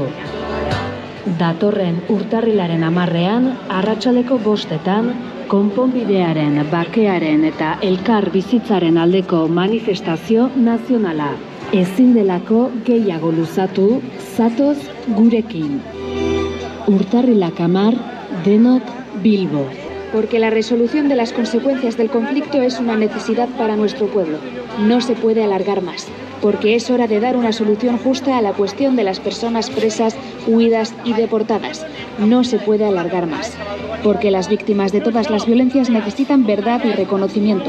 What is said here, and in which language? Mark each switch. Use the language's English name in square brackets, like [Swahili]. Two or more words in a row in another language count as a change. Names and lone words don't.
[Basque] Datorren urtarrilaren 10ean, arratsaldeko 5etan, konponbidearen, bakearen eta elkar bizitzaren aldeko manifestazio nazionala. Ezin delako gehiago luzatu, zatoz gurekin. Urtarrilak 10, denok Bilbo. [Spanish] Porque la resolución de las consecuencias del conflicto es una necesidad para nuestro pueblo. No se puede alargar más, porque es hora de dar una solución justa a la cuestión de las personas presas, huidas y deportadas. No se puede alargar más, porque las víctimas de todas las violencias necesitan verdad y reconocimiento.